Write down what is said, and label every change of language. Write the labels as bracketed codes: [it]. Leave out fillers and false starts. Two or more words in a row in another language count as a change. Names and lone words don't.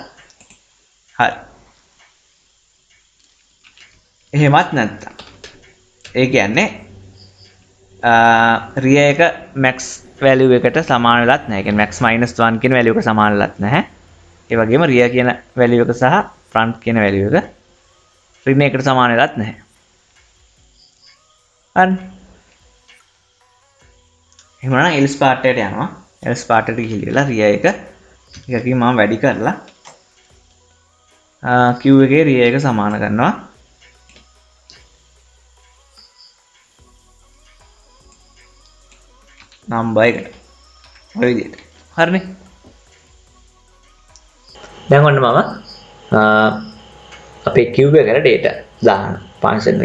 [si] හරි. එහෙමත් නැත්නම් ඒ කියන්නේ රිය එක [en] max value [si] එකට සමාන වෙලත් නැහැ. ඒ කියන්නේ max -1 කියන value එකට සමාන වෙලත් නැහැ. ඒ වගේම රිය කියන value එක සහ front කියන value එක ඍණ එකට සමාන වෙලත් නැහැ. හරි. එහෙනම් [en] else part [si] එකට යනවා. [en] else part [si] එකට ගිහිල්ලා රිය එක එකකින් මම වැඩි කරලා q එකේ රිය එක සමාන කරනවා. නම්බර් එකට. ඔය විදිහට. හරිනේ. දැන් ඔන්න මම අපේ Q එකට data දාන්න function එක.